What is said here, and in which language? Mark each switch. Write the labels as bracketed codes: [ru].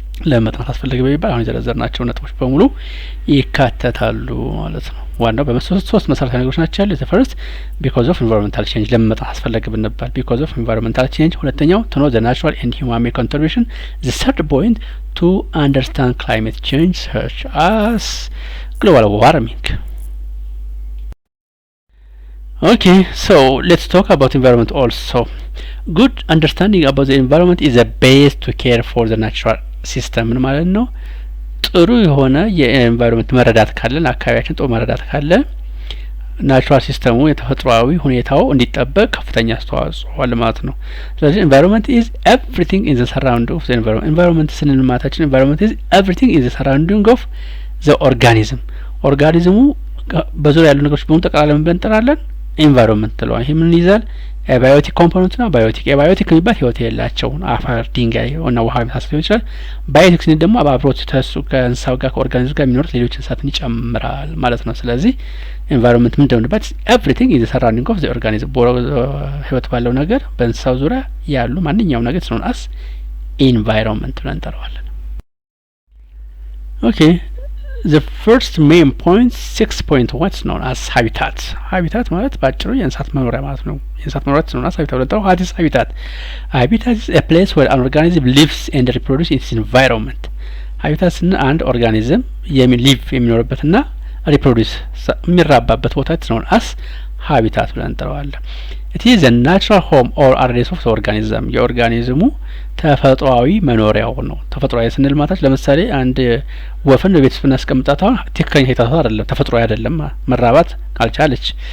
[am] ለመጥናት አስፈልገ በሚባል አሁን የዘረዘርናቸው ነጥቦች በሙሉ ይካተታሉ ማለት ነው። ዋናው ሶስት መሰረታዊ ነገሮች ናቸው ያሉት። [en] ፈርስት because of environmental change [am] ለመጥናት አስፈልገ ብንባል [en] because of environmental change። ሁለተኛው to know the natural and human made contribution። the third point to understand climate change such as global warming. Okay, so let's talk about environment also. Good understanding about the environment is a base to care for the natural system [am] ማለት ነው። ጥሩ የሆነ የኤንቫይሮንመንት መረዳት ካለን አካባቢያችን ጥሩ መረዳት ካለ ናቹራል ሲስተሙ የተፈጥሯዊ ሁኔታው እንዲጠበቅ ከፍተኛ አስተዋጽኦ አለ ማለት ነው። ስለዚህ [en] environment is everything in the surrounding of the environment። [am] environment ስንል ማለታችን [en] environment is everything in the surrounding of the organism። [am] ኦርጋኒዝሙ በዙሪያ ያሉ ነገሮች በሙሉ ጠቅላላ ምን ብለን እንጠራለን? ኤንቫይሮንመንት ትለዋል። ይሄ ምን ይዛል? ባዮቲክ ኮምፖነንት ነው። ባዮቲክ የሚባል ህይወት የሌላቸው አፈር፣ ድንጋይ እና ውሃ የመሳሰሉ ሊሆን ይችላል። ባዮቲክ ስንል ደግሞ አብሮት ተሱ ከእንስሳው ጋር ከኦርጋኒዝም ጋር የሚኖሩት ሌሎች እንስሳትን ይጨምራል ማለት ነው። ስለዚህ ኤንቫይሮንመንት ምን እንደሆነበት [en] ኤቭሪቲንግ ኢዝ ሰራውንዲንግ ኦፍ ዘ ኦርጋኒዝም [am] ህይወት ባለው ነገር በእንስሳው ዙሪያ ያሉ ማንኛውም ነገር ስለሆነ ኤንቫይሮንመንት ብለን እንጠራዋለን። ኦኬ [en] the first main point 6 point what's known as habitat [am] ማለት ባጭሩ የእንስሳት መኖሪያ ማለት ነው። የእንስሳት መኖሪያ [en] known as habitat ነው። what is habitat? Habitat is a place where an organism lives and reproduces in its environment. [am] habitat ስን አንድ ኦርጋኒዝም ሊቭ የሚኖርበትና ሪፕሮዲዩስ የሚራባበት ቦታ [en] known as habitat [am] ብለን እንጠራዋለን። [en] it is a natural home or address of the organism [am] የኦርጋኒዝሙ ተፈጥሯዊ መኖሪያው ነው። ተፈጥሯዊ ስንል ማታች ለምሳሌ አንድ ወፍን በቤት ውስጥ እናስቀምጣት አሁን ትክክለኛ ሄታታ አይደለም፣ ተፈጥሯዊ አይደለም። መራባት ካልቻለች